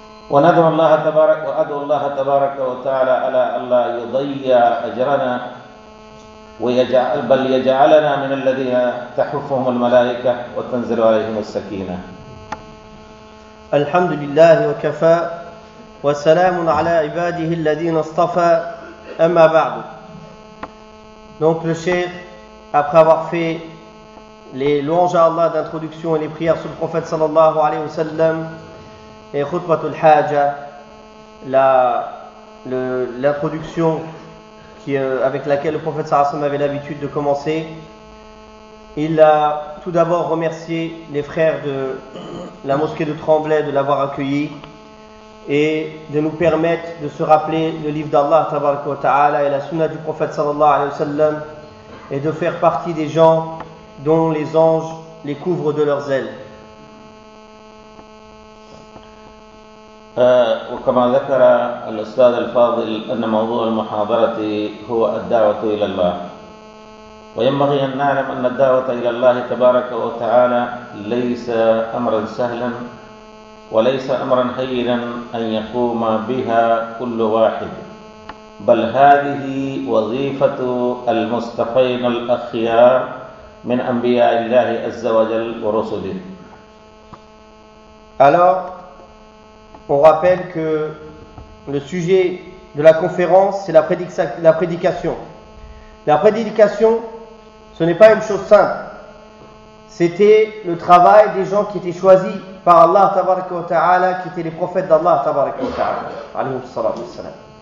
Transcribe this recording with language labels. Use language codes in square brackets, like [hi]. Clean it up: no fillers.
[ar] وندعو الله تبارك وأدعو الله تبارك وتعالى على ألا يضيع أجرنا، ويجعل بل يجعلنا من الذين تحفهم الملائكة وتنزل عليهم السكينة. الحمد لله وكفى، وسلام على عباده الذين اصطفى، أما بعد. [fr] Donc le cheikh, après avoir fait les louanges à Allah d'introduction et les prières sur le prophète sallallahu alayhi wa sallam et khutbatul haja, l'introduction avec laquelle le prophète sallallahu alayhi wa sallam avait l'habitude de commencer, il a tout d'abord remercié les frères de la mosquée de Tremblay de l'avoir accueilli et de nous permettre de se rappeler le livre d'Allah tabaraka wa ta'ala et la sunna du prophète sallallahu alayhi wa sallam, et de faire partie des gens dont les anges les couvrent de leurs ailes. [ar] وكما ذكر الأستاذ الفاضل أن موضوع المحاضرة هو الدعوة إلى الله، وينبغي أن نعلم أن الدعوة إلى الله تبارك وتعالى ليس أمرا سهلا، وليس أمرا هينا أن يقوم بها كل واحد، بل هذه وظيفة المصطفين الأخيار من أنبياء الله عز وجل ورسله. [fr] Alors, on rappelle que le sujet de la conférence, c'est la prédication. La prédication, ce n'est pas une chose simple. C'était le travail des gens qui étaient choisis par Allah tabaraka wa ta'ala, qui étaient les prophètes d'Allah tabaraka wa ta'ala, alayhi salatu wa salam.